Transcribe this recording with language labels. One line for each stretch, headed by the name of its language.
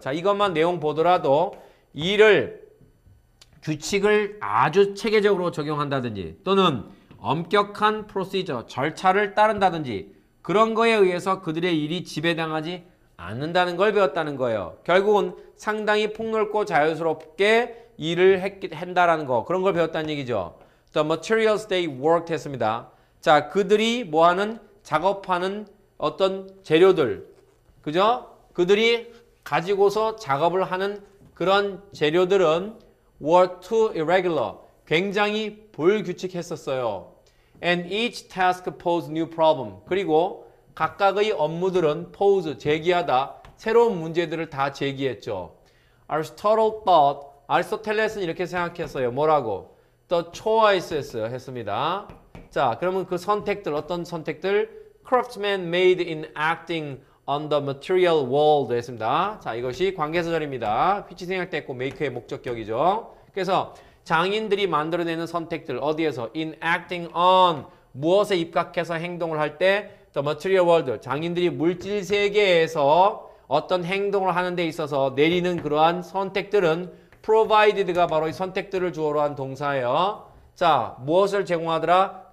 Korean: 자, 이것만 내용 보더라도 일을, 규칙을 아주 체계적으로 적용한다든지 또는 엄격한 프로시저, 절차를 따른다든지 그런 거에 의해서 그들의 일이 지배당하지 않는다는 걸 배웠다는 거예요. 결국은 상당히 폭넓고 자유스럽게 일을 한다라는 거, 그런 걸 배웠다는 얘기죠.
English: The materials they worked
Korean: 했습니다. 자, 그들이 뭐하는, 작업하는 어떤 재료들, 그죠? 그들이 가지고서 작업을 하는 그런 재료들은
English: were too irregular,
Korean: 굉장히 불규칙했었어요.
English: And each task posed new problem.
Korean: 그리고 각각의 업무들은 pose, 제기하다, 새로운 문제들을 다 제기했죠.
English: Aristotle thought,
Korean: 아리스토텔레스는 이렇게 생각했어요. 뭐라고?
English: The choices
Korean: 했습니다. 자, 그러면 그 선택들, 어떤 선택들?
English: Craftsmen made in acting on the material world
Korean: 했습니다. 자, 이것이 관계사절입니다. which 생략됐고 make의 목적격이죠. 그래서 장인들이 만들어내는 선택들, 어디에서?
English: in acting on,
Korean: 무엇에 입각해서 행동을 할 때
English: the material world,
Korean: 장인들이 물질 세계에서 어떤 행동을 하는 데 있어서 내리는 그러한 선택들은 provided가 바로 이 선택들을 주어로 한 동사예요. 자, 무엇을 제공하더라?